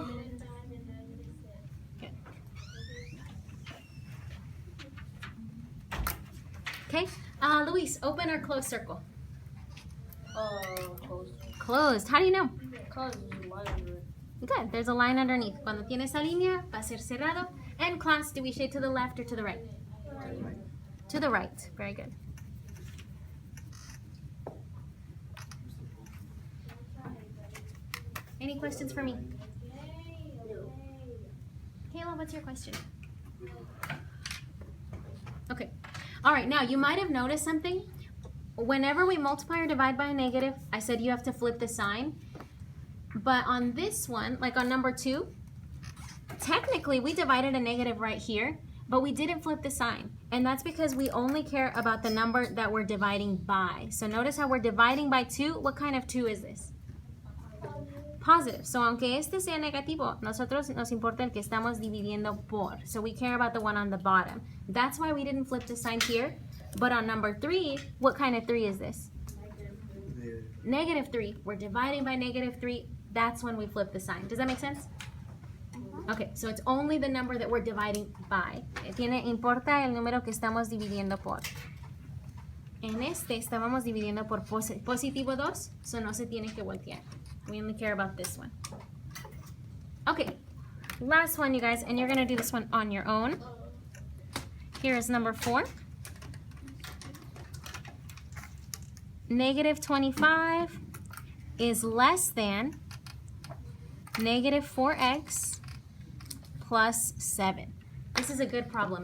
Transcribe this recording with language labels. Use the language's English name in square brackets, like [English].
[English] Negative 9 and negative 6. Good. Okay, Luis, open or close circle? Close. Closed. How do you know? Because there's a line under it. Good. There's a line underneath. [Spanish] Cuando tiene esa línea, va a ser cerrado. [English] And class, do we shade to the left or to the right? To the right. Very good. Any questions for me? Kayla, what's your question? Okay. All right. Now, you might have noticed something. Whenever we multiply or divide by a negative, I said you have to flip the sign. But on this one, like on number 2, technically we divided a negative right here, but we didn't flip the sign. And that's because we only care about the number that we're dividing by. So notice how we're dividing by 2. What kind of 2 is this? Positive. [Spanish] So aunque este sea negativo, nosotros nos importa el que estamos dividiendo por. [English] So we care about the one on the bottom. That's why we didn't flip the sign here. But on number 3, what kind of 3 is this? Negative 3. We're dividing by negative 3. That's when we flip the sign. Does that make sense? Okay, so it's only the number that we're dividing by. [Spanish] Importa el número que estamos dividiendo por. En este estábamos dividiendo por positivo 2, so no se tiene que voltear. [English] We only care about this one. Okay, last one, you guys, and you're going to do this one on your own. Here is number 4. Negative 25 is less than negative 4x plus 7. This is a good problem.